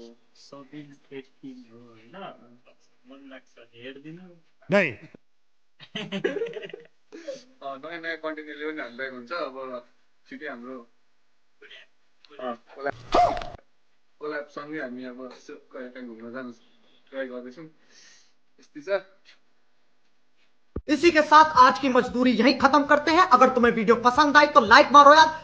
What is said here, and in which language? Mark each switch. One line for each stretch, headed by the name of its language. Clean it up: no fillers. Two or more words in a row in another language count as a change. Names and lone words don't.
Nepali: सबिन 18 हो होइन मन लाग्छ हेर्दिन नयाँ नयाँ कन्टेन्ट ल्याउने पनि हामीलाई हुन्छ। अब छिटै हाम्रो कोल्याबसँगै हामी अब यसो कहिले काहीँ घुम्न जानु ट्राई गर्दैछौँ। यस्तै छ।
Hindi: इसी के साथ आज की मजदूरी यहीं खत्म करते हैं। अगर तुम्हें वीडियो पसंद आई तो लाइक मारो यार।